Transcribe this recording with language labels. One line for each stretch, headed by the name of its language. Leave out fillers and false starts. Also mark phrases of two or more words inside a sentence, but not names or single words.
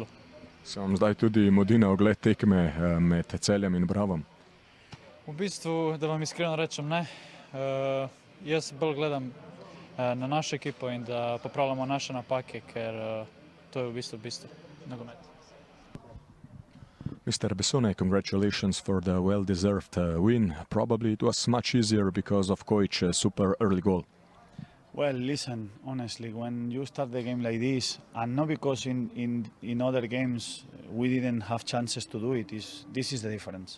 Slovenian: Se vam zdaj tudi modi na ogled tekme med Celjem in Bravom? V bistvu, da vam iskreno rečem, ne. Jaz bolj gledam na našo ekipo in da popravljamo naše napake, ker to je v bistvu nogomet.
English: Mr. Bessone, congratulations for the well-deserved win. Probably it was much easier because of Kojić's super early goal. Well, listen, honestly, when you start the game like this, and not because in other games we didn't have chances to do it, this is the difference.